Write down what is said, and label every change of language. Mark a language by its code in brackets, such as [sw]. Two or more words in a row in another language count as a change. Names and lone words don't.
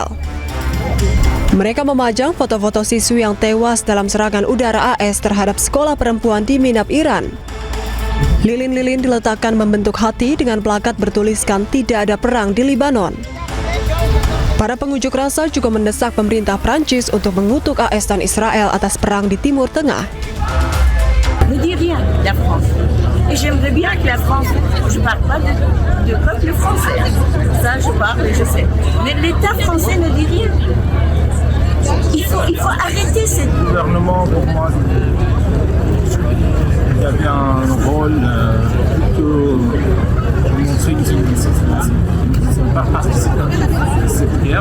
[id] Mereka memajang foto-foto siswi yang tewas dalam serangan udara AS terhadap sekolah perempuan di Minab, Iran. Lilin-lilin diletakkan membentuk hati dengan plakat bertuliskan "Tidak ada perang di Lebanon". Para pengunjuk rasa juga mendesak pemerintah Prancis untuk mengutuk AS dan Israel atas perang di Timur Tengah. [fr] Ne dit rien, la France. Et j'aimerais bien que la France, je parle pas de peuple français, ça je parle et je sais. Mais l'État français ne dit rien. Il faut arrêter cette... Le gouvernement, pour moi, il y avait un rôle plutôt pour montrer qu'ils sont pas participants à cette guerre.